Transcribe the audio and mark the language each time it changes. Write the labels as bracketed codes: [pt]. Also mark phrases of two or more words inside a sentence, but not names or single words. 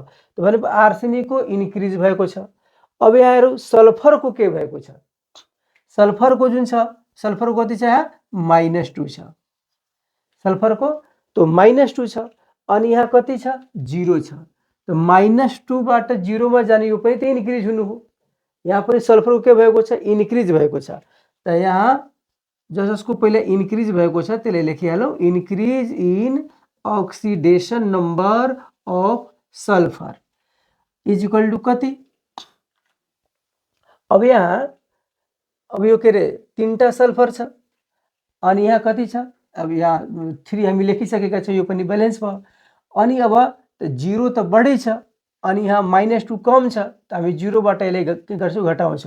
[ne] त भने आर्सेनिकको इन्क्रिज भएको छ। अब यहाँ हेरौँ सल्फरको के भएको छ, सल्फरको जुन छ, सल्फरको कति छ यहाँ, -2 छ, सल्फरको तो -2 छ अनि यहाँ कति छ, 0 छ। त -2 बाट 0 मा जाने यो पनि त इन्क्रिज हुनु हो। यहाँ पनि सल्फरको के भएको छ, इन्क्रिज भएको छ। त यहाँ जसको पहिला इन्क्रिज भएको छ त्यसले लेखिहालौँ, [en] increase in oxidation number of sulphur [ne] = कति। अब यहाँ अब यो के अरे 3टा सल्फर छ अनि यहाँ कति छ, अब यहाँ 3 हामी लेखिसकेका छौँ, यो पनि ब्यालेन्स भयो। अनि अब 0 त बढी छ अनि यहाँ -2 कम छ, त हामी 0 बाट यसलाई के गर्छौँ, घटाउँछौँ।